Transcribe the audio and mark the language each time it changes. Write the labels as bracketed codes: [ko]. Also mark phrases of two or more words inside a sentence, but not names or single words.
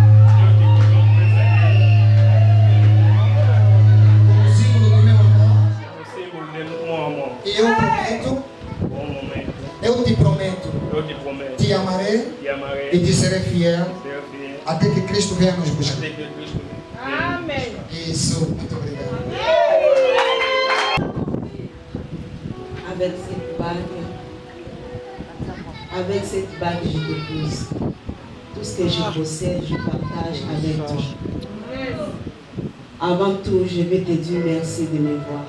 [pt] Como símbolo do meu amor. Como símbolo do meu amor. E eu prometo. Bom momento. Eu te prometo. Eu te prometo. Te amarei. Te amarei. E te serei fiel. Até que Cristo venha nos buscar. Até que Cristo venha. Amém. Isso, muito obrigado. [fr] Avec cette bague, je t'épouse. Tout ce que je possède, je partage avec toi. Avant tout, je vais te dire merci de me voir.